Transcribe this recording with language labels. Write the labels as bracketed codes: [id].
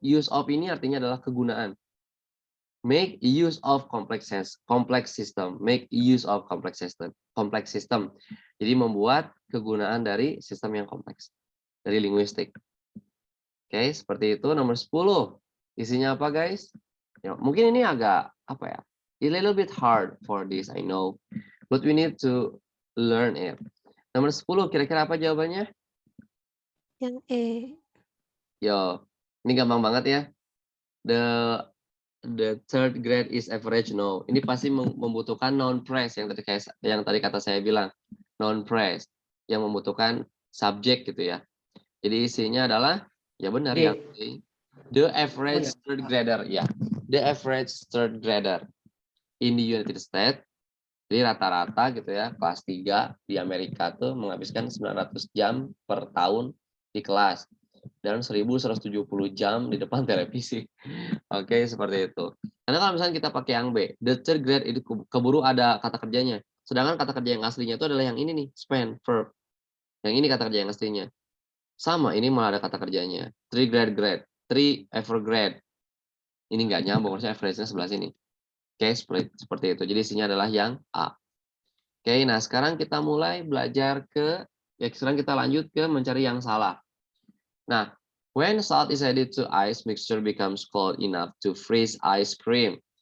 [en] Use of [id] ini artinya adalah kegunaan. [en] Make use of complex system. Make use of complex system. [id] Jadi membuat kegunaan dari sistem yang kompleks. Dari linguistik. Oke, seperti itu. Nomor 10. Isinya apa, guys? Ya, mungkin ini agak apa ya? [en] A little bit hard for this, I know. But we need to learn it. [id] Nomor 10, kira-kira apa jawabannya? Yang E. Yo, ini gampang banget ya. [en] The third grade is average, no. [id] Ini pasti membutuhkan noun phrase yang tadi kata saya bilang. Noun phrase yang membutuhkan subjek gitu ya. Jadi isinya adalah ya benar D. yang D. [en] The average third grader ya. The average third grader in the United States. [id] Jadi rata-rata gitu ya, kelas 3 di Amerika tuh menghabiskan 900 jam per tahun di kelas dan 1170 jam di depan televisi. Oke, seperti itu. Karena kalau misalnya kita pakai yang B, [en] the third grade [id] itu keburu ada kata kerjanya. Sedangkan kata kerja yang aslinya itu adalah yang ini nih, spend, verb. Yang ini kata kerja yang aslinya. Sama, ini malah ada kata kerjanya. [en] Three grade, three evergrade. [id] Ini nggak nyambung, maksudnya average-nya sebelah sini. Oke, seperti itu. Jadi isinya adalah yang A. Oke, nah sekarang kita mulai belajar sekarang kita lanjut ke mencari yang salah. [en] Nah, when salt is added to ice, mixture becomes cold enough to freeze ice cream.